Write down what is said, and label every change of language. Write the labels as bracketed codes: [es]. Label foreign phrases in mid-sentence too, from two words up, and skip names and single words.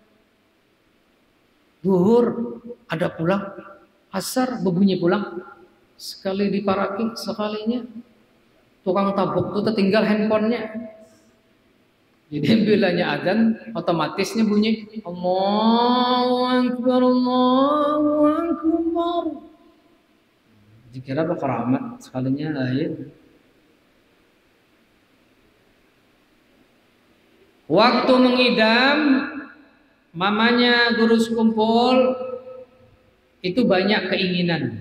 [bjn] Zuhur ada pulang, asar berbunyi pulang. Sekali diparaki, sekalinya tukang tabuk itu tertinggal handphonenya. Jadi bilanya azan, otomatisnya bunyi [ar] Allahu Akbar, Allahu Akbar. [bjn] Dikira berkeramat, sekalinya lain. [id] Waktu mengidam, mamanya Gurus kumpul itu banyak keinginan.